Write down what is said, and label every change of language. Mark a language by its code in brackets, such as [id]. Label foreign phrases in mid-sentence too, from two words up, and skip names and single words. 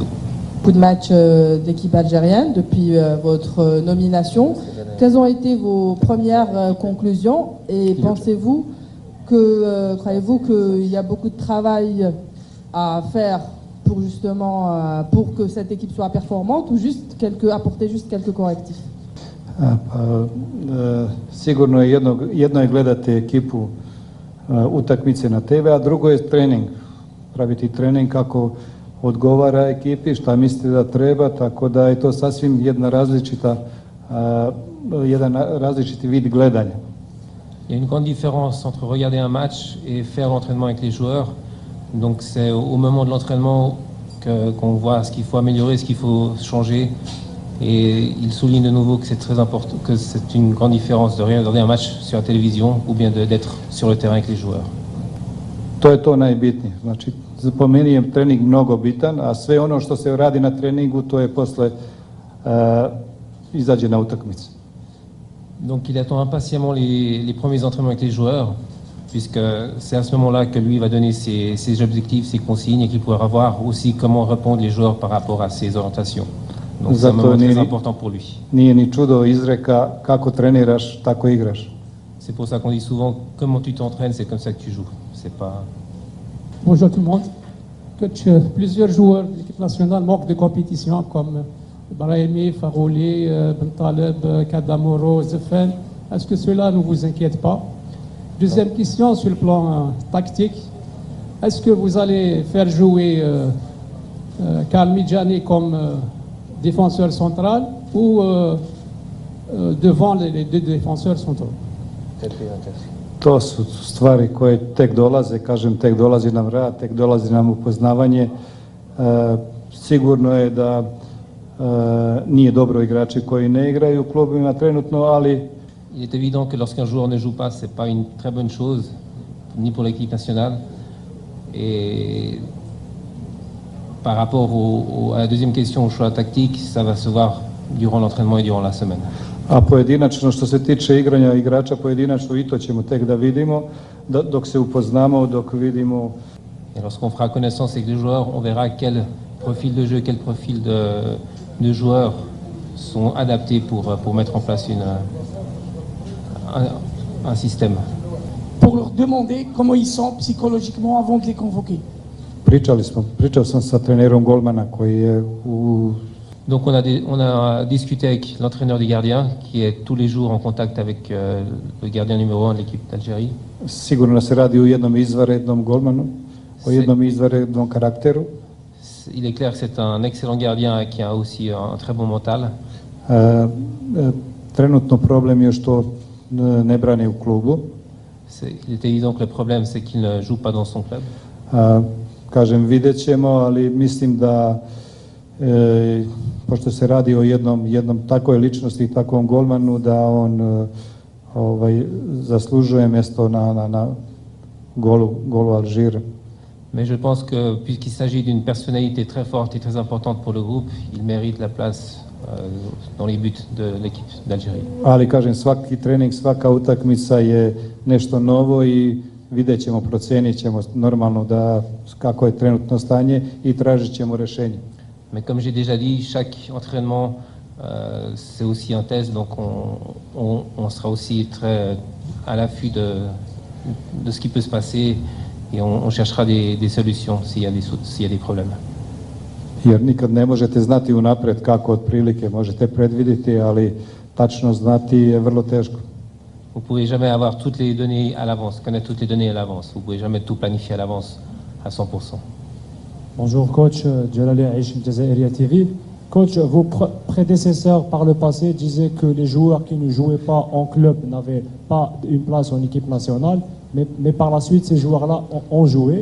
[fr] Beaucoup de matchs d'équipe algérienne depuis votre nomination. Quelles ont été vos premières conclusions et croyez-vous qu'il y a beaucoup de travail à faire pour justement pour que cette équipe soit performante ou juste apporter juste quelques correctifs? [sr] Sigurno je jedno je gledati ekipu utakmice na TV, a drugo je trening. Praviti trening kako odgovara ekipi, šta mislite da treba, tako da je to sasvim jedan različiti vid gledanja. [fr] Il y a une grande différence entre regarder un match et faire l'entraînement avec les joueurs. Donc c'est au moment de l'entraînement qu'on voit ce qu'il faut améliorer, ce qu'il faut changer. Et il souligne de nouveau que c'est très important, que c'est une grande différence de regarder un match sur la télévision ou bien d'être sur le terrain avec les joueurs. [sr] To je to najbitnije. Znači, po meni je trening mnogo bitan, a sve ono što se radi na treningu, to je posle izađe na utakmicu. [fr] Donc il attend impatiemment les premiers entraînements avec les joueurs, puisque c'est à ce moment-là que lui va donner ses objectifs, ses consignes, et qu'il pourra voir aussi comment répondent les joueurs par rapport à ses orientations. Donc c'est un moment très important pour lui. [sr] Nije ni čudo izreka kako treniraš, tako igraš. [fr] C'est pour ça qu'on dit souvent, comment tu t'entraînes, c'est comme ça que tu joues. C'est pas... Bonjour tout le monde. Coach, plusieurs joueurs de l'équipe nationale manquent de compétition, comme Brahimi, Farouli, Ben Taleb, Kadamoro, Zefen. Est-ce que cela ne vous inquiète pas? Deuxième question sur le plan tactique. Est-ce que vous allez faire jouer Karl Midjani comme défenseur central ou devant les deux défenseurs centraux? [sr] To su stvari koje tek dolaze, kažem, tek dolazi nam rad, tek dolazi nam upoznavanje. Sigurno je da nije dobro igrači koji ne igraju u klubima trenutno, ali... [fr] Il est évident que lorsqu'un joueur ne joue pas, c'est pas une très bonne chose, ni pour l'équipe nationale. Et par rapport à la deuxième question, au choix tactique, ça va se voir durant l'entraînement et durant la semaine. [sr] A pojedinačno, što se tiče igranja igrača pojedinačno, i to ćemo tek da vidimo, dok se upoznamo, dok vidimo... [fr] Et lorsqu'on fera connaissance avec les joueurs, on verra quel profil de jeu, quel profil de joueurs sont adaptés pour mettre en place un système. Pour leur demander comment ils sont psychologiquement avant de les convoquer. [sr] Pričao sam sa trenerom golmana koji je u... [fr] Donc on a discuté avec l'entraîneur des gardiens qui est tous les jours en contact avec le gardien numéro 1 de l'équipe d'Algérie. [sr] Sigurno se radi o jednom izvanrednom golmanu, o jednom izvanrednom karakteru. [fr] Il est clair que c'est un excellent gardien qui a aussi un très bon mental. [sr] Trenutno problem je što ne brani u klubu. [fr] Il est évident que le problème c'est qu'il ne joue pas dans son club. [sr] Kažem, vidjet ćemo, ali mislim da pošto se radi o jednom takvoj ličnosti i takvom golmanu, da on zaslužuje mjesto na golu Alžira. [fr] Mais je pense que puisqu'il s'agit d'une personnalité très forte et très importante pour le groupe, il mérite la place dans les buts de l'équipe d'Algérie. [sr] Ali kažem, svaki trening, svaka utakmica je nešto novo i vidjet ćemo, procijenit ćemo normalno kako je trenutno stanje i tražit ćemo rješenje. [fr] Mais comme j'ai déjà dit, chaque entraînement c'est aussi un test, donc on sera aussi très à l'affût de ce qui peut se passer et on cherchera des solutions s'il y a des problèmes. [sr] Jer nikad ne možete znati unapred kako otprilike možete predvidjeti, ali tačno znati je vrlo teško. [fr] Vous ne pouvez jamais avoir toutes les données à l'avance, connaître toutes les données à l'avance. Vous ne pouvez jamais tout planifier à l'avance à 100%. Bonjour coach, Djalali Aish, Jazairiya TV. Coach, vos prédécesseurs par le passé disaient que les joueurs qui ne jouaient pas en club n'avaient pas une place en équipe nationale, mais par la suite, ces joueurs-là ont joué.